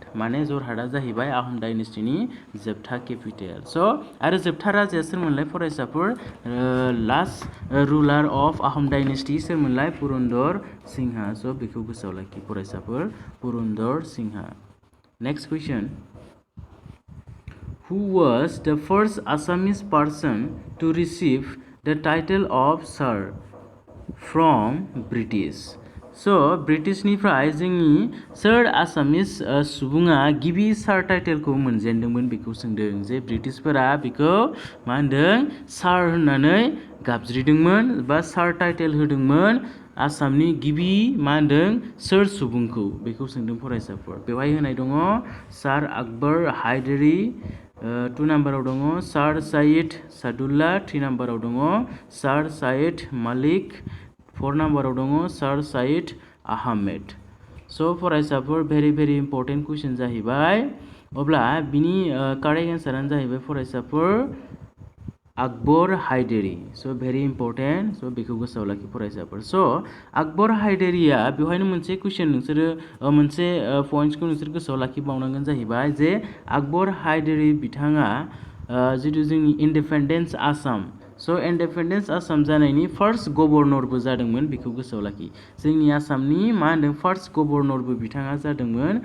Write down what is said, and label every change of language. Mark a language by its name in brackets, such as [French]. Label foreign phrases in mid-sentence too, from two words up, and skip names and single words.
[Bodo] माने जरहाटआ जाहैबाय आहम डाइनेस्टिनि जोबथा केपिटेल। स' आरो जोबथा राजाया सोरमोनलाय फरायसाफोर? [English] Last ruler of Ahom Dynasty [Bodo] सोरमोनलाय? पुरन्दर सिंहा। स' बेखौ गोसोआव लाखि फरायसाफोर, पुरन्दर सिंहा। [English] नेक्स्ट कुइसन, Who was the first Assamese person to receive the title of Sir from British? [Bodo] स' ब्रिटिशनिफ्राय जोंनि सोर आसामिस सुबुङा गिबि सार टाइटेलखौ मोनजेनदोंमोन बेखौ सोंदों। जे ब्रिटिशफोरा बेखौ मा होनदों सार होननानै गाबज्रिदोंमोन बा सार टाइटेल होदोंमोन आसामनि गिबि मा होनदों सोर सुबुंखौ बेखौ सोंदों फरायसाफोर। बेवहाय होनाय दङ सार आकबर हायदारि, 2 नाम्बाराव दङ सार साइद सादुल्ला, 3 नाम्बाराव दङ सार साइद मालिक, 4 नाम्बाराव दङ सार साइद आहमेद। स' फरायसाफोर [English] very important question [Bodo] जाहैबाय अब्ला बिनि [English] correct answer [Bodo] जाहैबाय फरायसाफोर Akbar Haidari. [English] So very important. [Bodo] So बेखौ गोसोआव लाखि फरायसाफोर. So Akbar Haidariया बेवहायनो मोनसे कुइसन नोंसोरो मोनसे पइन्ट्सखौ नोंसोर गोसोआव लाखिबावनांगोन जाहैबाय जे Akbar Haidari बिथाङा जितु जोंनि इन्डिपेन्डेन्स आसाम इन्डिपेन्डेन्स आसाम जानायनि [English] first governor [Bodo] जादोंमोन बेखौ गोसोआव लाखि जोंनि आसामनि मा होनदों [English] first governor [Bodo] बिथाङा जादोंमोन